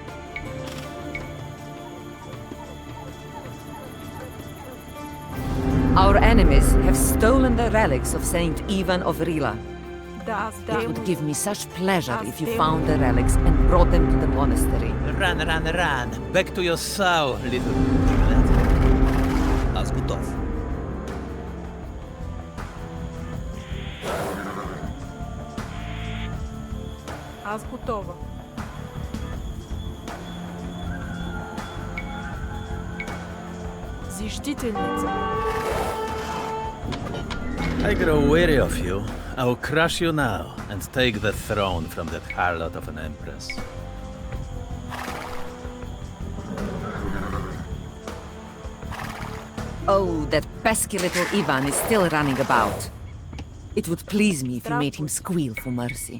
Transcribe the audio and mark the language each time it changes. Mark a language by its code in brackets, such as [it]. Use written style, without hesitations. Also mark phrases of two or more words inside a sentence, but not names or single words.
[en] Our enemies have stolen the relics of Saint Ivan of Rila. [ru] Да, [en] It would [ru] сделаю. [en] give me such pleasure if you found the relics and brought them to the monastery. Run, run, run! Back to your sow, little piglet. [bg] Аз готов. Аз готова. Зиждителница. [en] I grow weary of you. I will crush you now and take the throne from that harlot of an empress. Oh, that pesky little Ivan is still running about. It would please me if you made him squeal for mercy.